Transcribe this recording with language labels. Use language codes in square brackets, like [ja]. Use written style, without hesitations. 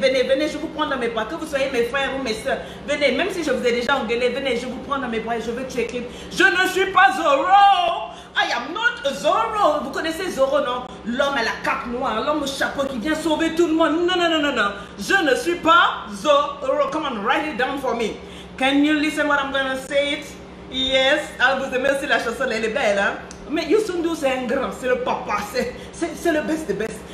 [fr] Venez, venez, je vous prends dans mes bras. Que vous soyez mes frères ou mes soeurs. Venez, même si je vous ai déjà engueulé, venez, je vous prends dans mes bras et je veux que tu écrives. Je ne suis pas Zoro. [en] I am not Zoro. [fr] Vous connaissez Zoro, non? L'homme à la cape noire, l'homme au chapeau qui vient sauver tout le monde. Non, non, non, non, non. Je ne suis pas Zoro. [en] Come on, write it down for me. Can you listen what I'm gonna say it? [fr] Yes, ah, vous aimez aussi la chanson, elle est belle, hein? Mais Youssou N'Dour, c'est un grand, c'est le papa, c'est le best des best.